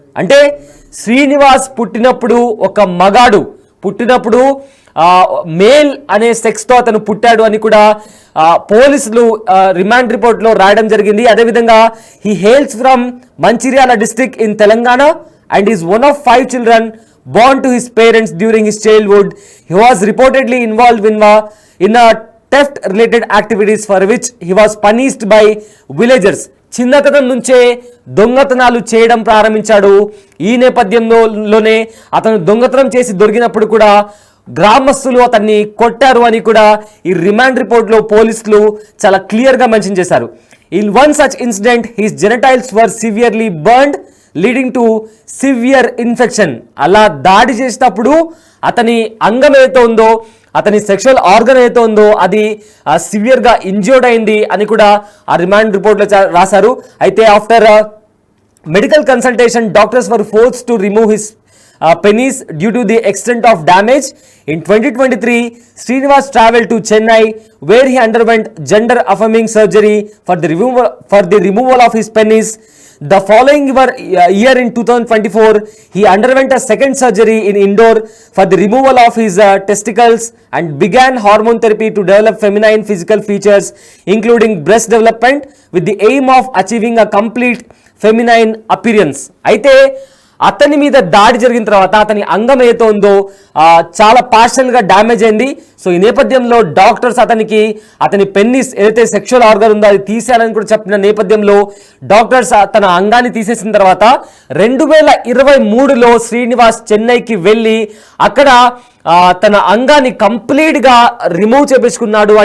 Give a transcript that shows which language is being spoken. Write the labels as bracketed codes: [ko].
[te] అంటే శ్రీనివాస్ పుట్టినప్పుడు ఒక మగాడు, పుట్టినప్పుడు మేల్ అనే సెక్స్ తో అతను పుట్టాడు అని కూడా పోలీసులు రిమాండ్ రిపోర్ట్ లో రాయడం జరిగింది. [en] అదేవిధంగా he hails from Mancherial district in Telangana and is one of 5 children born to his parents during his childhood. He was reportedly involved in a theft related activities for which he was punished by villagers. [te] చిన్నతనం నుంచే దొంగతనాలు చేయడం ప్రారంభించాడు. ఈ నేపథ్యంలోనే అతను దొంగతనం చేసి దొరికినప్పుడు కూడా గ్రామస్తులు అతన్ని కొట్టారు అని కూడా ఈ రిమాండ్ రిపోర్ట్ లో పోలీసులు చాలా క్లియర్ గా మెన్షన్ చేశారు. [en] In one such incident his genitals were severely burned leading to severe infection. [te] అలా దాడి చేసేటప్పుడు అతని అంగం ఏదైతే ఉందో, అతని సెక్షువల్ ఆర్గన్ ఏదైతే ఉందో అది సివియర్ గా ఇంజ్యూర్డ్ అయింది అని కూడా ఆ రిమాండ్ రిపోర్ట్ లో రాశారు. [en] అయితే after medical consultation doctors were forced to remove his penis due to the extent of damage. In 2023, Srinivas traveled to Chennai where he underwent gender affirming surgery for the removal of his penis. The following year in 2024, he underwent a second surgery in Indore for the removal of his testicles and began hormone therapy to develop feminine physical features including breast development with the aim of achieving a complete feminine appearance. [te] అయితే అతని మీద దాడి జరిగిన తర్వాత అతని అంగం ఏదో ఉందో చాలా పార్షల్ గా డ్యామేజ్ అయింది. సో ఈ నేపథ్యంలో డాక్టర్స్ అతని పెన్నిస్ ఏదైతే సెక్షువల్ ఆర్గన్ ఉందో అది తీసేయాలని కూడా చెప్పిన నేపథ్యంలో డాక్టర్స్ తన అంగాన్ని తీసేసిన తర్వాత 2023లో శ్రీనివాస్ చెన్నైకి వెళ్ళి అక్కడ తన అంగాన్ని కంప్లీట్ గా రిమూవ్ చేపించుకున్నాడు.